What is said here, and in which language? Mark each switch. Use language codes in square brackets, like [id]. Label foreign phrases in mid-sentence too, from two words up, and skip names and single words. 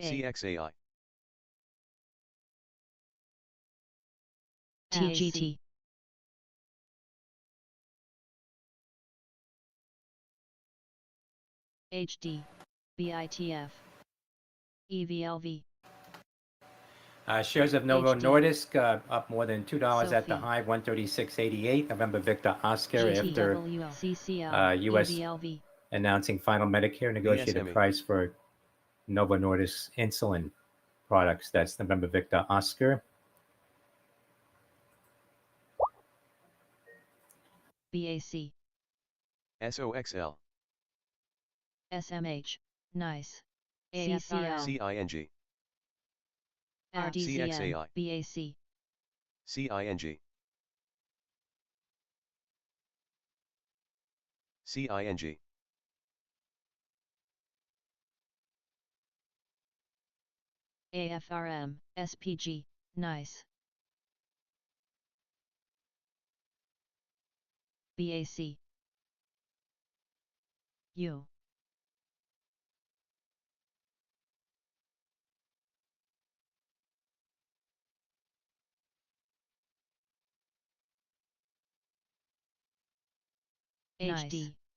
[en] CXAI. TGT. HD. BITF. EVLV. Shares of Novo HD. Nordisk up more than $2 at the Sophie. high, 136.88. November Victor Oscar after GTWL. CCL. U.S. EVLV. announcing final Medicare negotiated VSME. price for Novo Nordisk insulin products. That's November Victor Oscar. BAC. SOXL. SMH. NICE. CCL. CING. RDZN. CXAI. BAC. CING. CING. AFRM. SPG. NICE. BAC. U. HD.